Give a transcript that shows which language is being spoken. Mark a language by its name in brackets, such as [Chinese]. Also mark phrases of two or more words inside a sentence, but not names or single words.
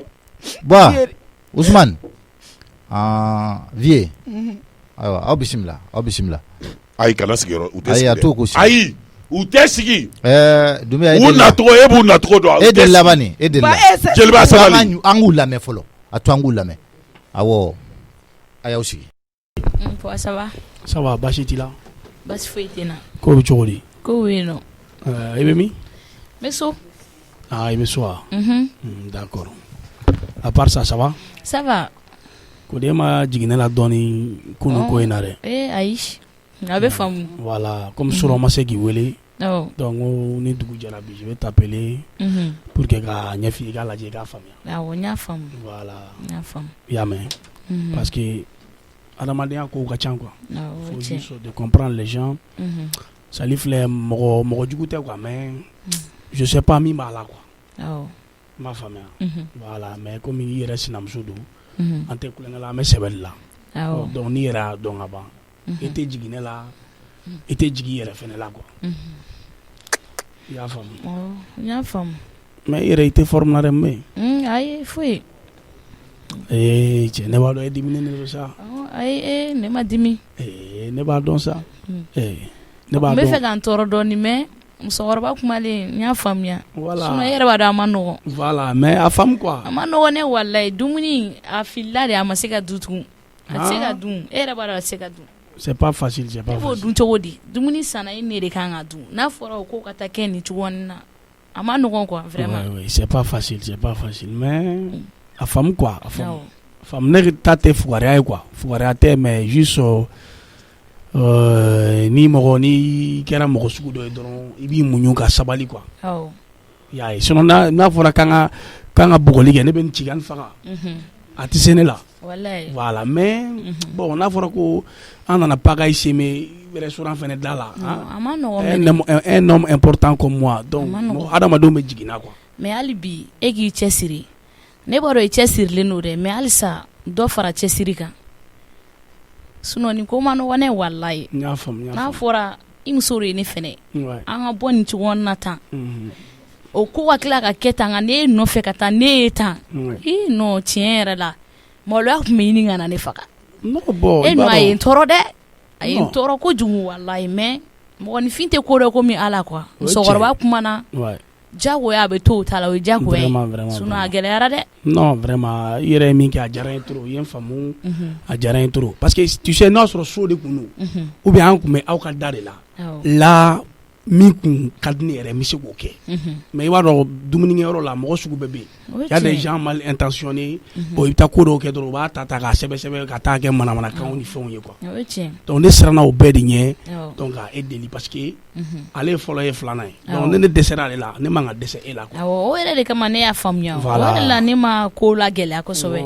[Bambara] Usman vie ayiwa aw bisimila aw bisimila ayi kana sigi yɔrɔ u tɛ sigi dɛ ayi u tɛ sigi Dumbuya u nacogo e b'u nacogo dɔn e de laban nin e de la jeliba sabali an k'u lamɛn fɔlɔ a to an k'u lamɛn awɔ a y'aw sigi [French] ça va [Bambara] baasi t'i la Baasi foyi tɛ n na ko bɛ cogo di ko bɛ yen nɔ i bɛ min n bɛ so i bɛ so wa [French] d'accord à part ça ça va ça va [Bambara] ko de ma jigin ne la dɔɔni kunun ko in na dɛ ayi a bɛ faamu [French] voilà comme [Bambara] sɔrɔ ma se k'i wele donc ni dugu jɛra bi [French] je vais t'appeler pour que [Bambara] ka ɲɛf'i ye i k'a lajɛ i k'a faamuya awɔ n y'a faamu voilà n y'a faamu i y'a mɛn [French] parce que [Bambara] adamadenya kow ka ca quoi awɔ [French] faut juste de comprendre les gens [Bambara] sali filɛ mɔgɔ jugu tɛ [French] quoi mais je sais pas [Bambara] min b'a la [French] quoi. [Bambara] Ma faamuya. [French] Voilà mais comme [Bambara] i yɛrɛ sinamuso don an tɛ kulonkɛ la an bɛ sɛbɛnni la. Donc n'i yɛrɛ y'a dɔn ka ban i tɛ jigin ne la i tɛ jigin i yɛrɛ fɛnɛ la quoi. I y'a faamu. N y'a faamu. Mais i yɛrɛ i tɛ forme na dɛ mais. Ayi foyi. Cɛ ne b'a dɔn e diminen de don sa. Ayi ne ma dimi. Ne b'a dɔn sa. Ne b'a dɔn. N bɛ fɛ ka n tɔɔrɔ dɔɔni mais musokɔrɔba kumalen n y'a faamuya. Voilà. Sinon e yɛrɛ b'a dɔn a ma nɔgɔn. [French] Voilà mais [Bambara] a faamu quoi. A ma nɔgɔn ne walayi dumuni a filila de a ma se ka dun tugun. A tɛ se ka dun e yɛrɛ b'a dɔn a tɛ se ka dun. [French] C'est pas facile, c'est pas facile. [Bambara] E b'o dun cogo di? Dumuni sanna e ne de kan ka dun. N'a fɔra o ko ka taa kɛ nin cogoya na a ma nɔgɔn [French] quoi vraiment. Oui, c'est pas facile mais [Bambara] a faamu [French] quoi [Bambara] a faamu. Faamu ne ta tɛ fugariya ye quoi fugariya tɛ mais juste ni kɛra mɔgɔ sugu dɔ ye dɔrɔn i b'i muɲu ka sabali quoi. Y'a ye sinon n'a fɔra k'an ka bugɔli kɛ ne bɛ n ci ka n faga. A tɛ se ne la. [French] Voilà mais bon [Bambara] n'a fɔra ko an nana [French] pagaille semer [Bambara] restaurant fɛnɛ da la. [French] Un homme important comme moi donc [Bambara] adamadenw bɛ jiginna [French] quoi. [Bambara] Mais hali bi e k'i cɛsiri ne b'a dɔn i cɛsirilen don dɛ mais halisa dɔ fara cɛsiri kan sinon nin ko ma nɔgɔn ne walayi. N y'a faamu. N'a fɔra i muso de ye ne fɛnɛ an ka bɔ nin cogo na tan o ko ka tila ka kɛ tan nka ne nɔfɛ ka taa ne ye tan non tiɲɛ yɛrɛ la maloya tun bɛ ɲini ka na ne faga. E nɔ a ye n tɔɔrɔ dɛ a ye n tɔɔrɔ kojugu walayi mais mɔgɔninfin tɛ ko dɔ komi ala quoi musokɔrɔba kumana jagoya a bɛ to o ta la o ye jagoya ye sinon a gɛlɛyara dɛ. Non vraiment i yɛrɛ ye min kɛ a diyara n ye trop i ye n faamu a diyara n ye trop [French] parce que tu sais [Bambara] n'a sɔrɔ so de kun don [French] ou bien [Bambara] an kun bɛ aw ka da de la la min kun ka di ne yɛrɛ n bɛ se k'o kɛ mais i b'a dɔn dumunikɛyɔrɔ la mɔgɔ sugu bɛɛ bɛ yen [French] y a des gens mal intentionnés [Bambara] bon i bɛ taa ko dɔw kɛ dɔrɔn u b'a ta k'a sɛbɛn ka taa kɛ manamanakanw ni fɛnw ye [French] quoi donc [Bambara] ne siranna o bɛɛ de ɲɛ donc ka e deli [French] parce que [Bambara] ale fɔlɔ ye filanan ye donc ne dɛsɛra ale la ne man ka dɛsɛ e la quoi. O yɛrɛ de kama ne y'a faamuya o yɛrɛ la ne ma ko la gɛlɛya kosɛbɛ.